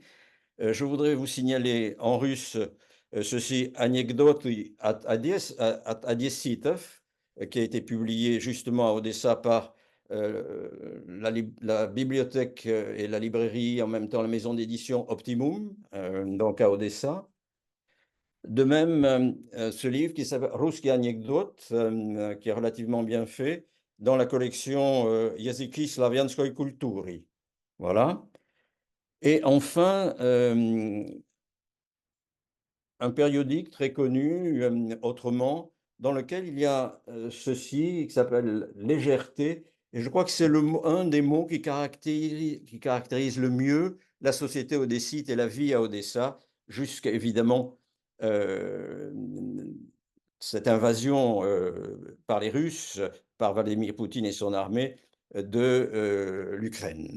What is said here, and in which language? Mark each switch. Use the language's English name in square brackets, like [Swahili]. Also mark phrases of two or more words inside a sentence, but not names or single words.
[French] Je voudrais vous signaler en russe ceci, [Russian] Анекдоты от одесситов, [French] qui a été publié justement à Odessa par la bibliothèque et la librairie, en même temps la maison d'édition Optimum, donc à Odessa. De même, ce livre qui s'appelle [Russian] Русские анекдоты, [French] qui est relativement bien fait, dans la collection [Russian] Языки славянской культуры. [French] Voilà. Et enfin, un périodique très connu autrement, dans lequel il y a ceci qui s'appelle légèreté, et je crois que c'est un des mots qui caractérise le mieux la société odessite et la vie à Odessa, jusqu'à évidemment euh, cette invasion par les Russes, par Vladimir Poutine et son armée de l'Ukraine.